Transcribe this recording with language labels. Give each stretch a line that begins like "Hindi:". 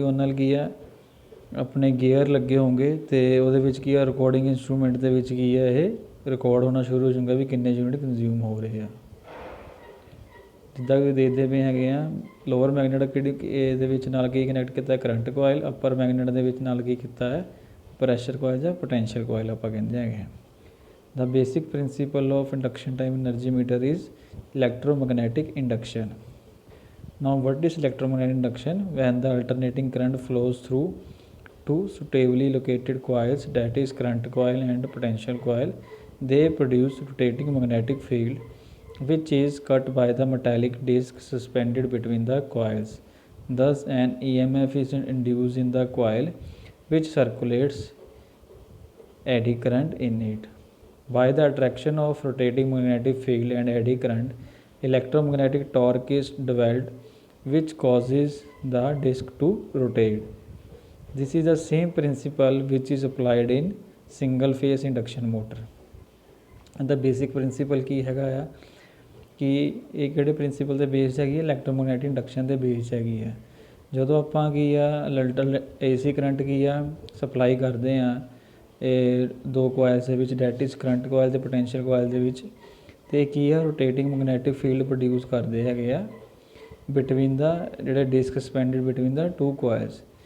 Punjabi: ਉਹਨਾਂ ਨਾਲ ਕੀ ਆ ਆਪਣੇ ਗੇਅਰ ਲੱਗੇ ਹੋਣਗੇ, ਅਤੇ ਉਹਦੇ ਵਿੱਚ ਕੀ ਆ ਰਿਕਾਰਡਿੰਗ ਇੰਸਟਰੂਮੈਂਟ ਦੇ ਵਿੱਚ ਕੀ ਆ ਇਹ ਰਿਕਾਰਡ ਹੋਣਾ ਸ਼ੁਰੂ ਹੋ ਜਾਊਗਾ ਵੀ ਕਿੰਨੇ ਯੂਨਿਟ ਕੰਜ਼ਿਊਮ ਹੋ ਰਹੇ ਆ। ਜਿੱਦਾਂ ਕਿ ਦੇਖਦੇ ਪਏ ਹੈਗੇ ਆ ਲੋਅਰ ਮੈਗਨੇਟ ਕਿਹੜੀ ਇਹਦੇ ਵਿੱਚ ਨਾਲ ਕੀ ਕਨੈਕਟ ਕੀਤਾ ਕਰੰਟ ਕੋਇਲ, ਅੱਪਰ ਮੈਗਨੇਟ ਦੇ ਵਿੱਚ ਨਾਲ ਕੀ ਕੀਤਾ ਹੈ ਪ੍ਰੈਸ਼ਰ ਕੋਇਲ ਜਾਂ ਪੋਟੈਂਸ਼ੀਅਲ ਕੋਇਲ ਆਪਾਂ ਕਹਿੰਦੇ ਹੈਗੇ।
English: The basic principle of induction type energy meter is electromagnetic induction. Now, what is electromagnetic induction? When the alternating current flows through two suitably located coils, that is current coil and potential coil, they produce rotating magnetic field which is cut by the metallic disc suspended between the coils. Thus, an EMF is induced in the coil which circulates eddy current in it. By the attraction of rotating magnetic field and eddy current, electromagnetic torque is developed which causes the disc to rotate. This is the same principle which is applied in single phase induction motor. The basic principle
Punjabi: ਕੀ ਹੈਗਾ ਆ ਕਿ ਇਹ ਕਿਹੜੇ principal ਦੇ base ਹੈਗੀ ਹੈ electromagnetic induction ਦੇ base ਹੈਗੀ ਹੈ। ਜਦੋਂ ਆਪਾਂ ਕੀ ਆ AC ਕਰੰਟ ਕੀ ਆ ਸਪਲਾਈ ਕਰਦੇ ਹਾਂ ਇਹ ਦੋ ਕੋਇਲਸ ਦੇ ਵਿੱਚ
English: that is
Punjabi: ਕਰੰਟ ਕੋਇਲ ਅਤੇ ਪੋਟੈਂਸ਼ੀਅਲ ਕੋਇਲ ਦੇ ਵਿੱਚ, ਅਤੇ ਕੀ ਆ ਰੋਟੇਟਿੰਗ ਮੈਗਨੈਟਿਕ ਫੀਲਡ ਪ੍ਰੋਡਿਊਸ ਕਰਦੇ ਹੈਗੇ ਆ ਬਿਟਵੀਨ ਦਾ ਜਿਹੜਾ disc
English: Suspended between the two coils.